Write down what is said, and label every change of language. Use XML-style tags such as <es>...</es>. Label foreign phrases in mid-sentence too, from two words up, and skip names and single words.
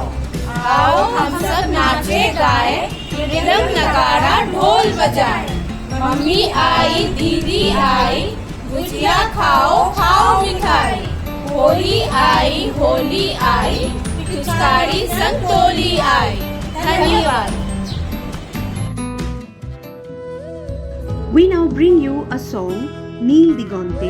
<hi>आओ हम सब नाचे गाए, रंग नगाड़ा ढोल बजाए। मम्मी आई दीदी आई, गुजिया खाओ खाओ मिठाई। होली आई, पिचकारी संग टोली आई। धन्यवाद।</hi> <en>We now bring you a song, Neel Digante.</en>